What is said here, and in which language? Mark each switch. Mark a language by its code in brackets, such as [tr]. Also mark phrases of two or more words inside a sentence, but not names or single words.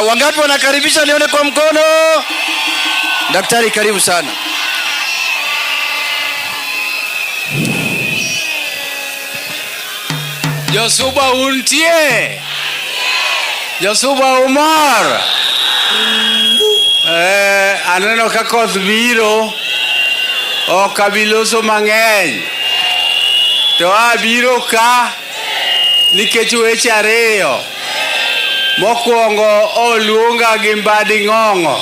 [sw] Wangapi wanakaribisha? Nione kwa mkono. Daktari, karibu sana. [luo] Josuba untie. Josuba Umar. Aneno ka koth biro. Ok abiloso mang'eny. To abiro ka nikech weche ariyo. Mokwongo oluonga gi Mbadi Ng'ong'o.